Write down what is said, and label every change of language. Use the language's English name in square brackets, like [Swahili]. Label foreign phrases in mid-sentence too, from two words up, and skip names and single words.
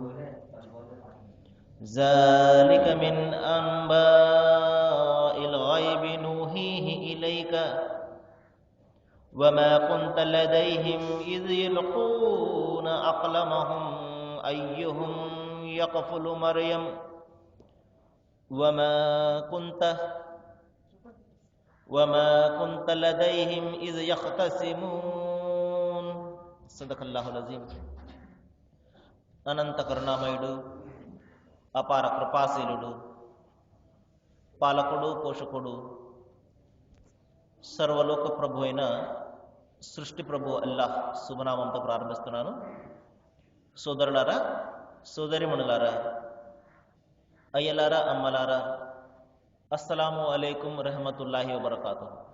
[Arabic] ذلك من أنباء الغيب نوحيه إليك وما كنت لديهم إذ يلقون أقلامهم أيهم يكفل مريم وما كنت لديهم إذ يختصمون. صدق الله العظيم. [Telugu] అనంత కరుణామయుడు, అపార కృపాశీలుడు, పాలకుడు, పోషకుడు, సర్వలోక ప్రభు అయిన సృష్టి ప్రభు అల్లాహ్ శుభనామంతో ప్రారంభిస్తున్నాను. సోదరులారా, సోదరిమణులారా, అయ్యలారా, అమ్మలారా, [Arabic] السلام عليكم ورحمة الله وبركاته.